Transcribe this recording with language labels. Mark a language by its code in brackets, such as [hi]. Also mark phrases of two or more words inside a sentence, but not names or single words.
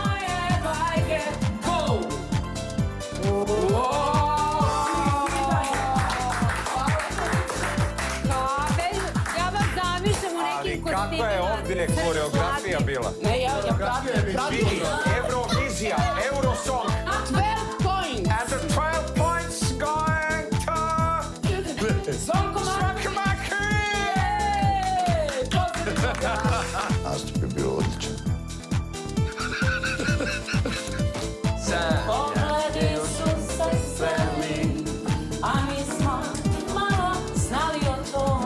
[hr] Kakva je ovdje koreografija bila? Ne, ja pratim. Eurovizija, Eurosong. [en] 12 points. And the 12 points going to... [hr] Zvonko Nastup je bio odličan. Pogledi su se sveli, a mi smo malo znali o tom.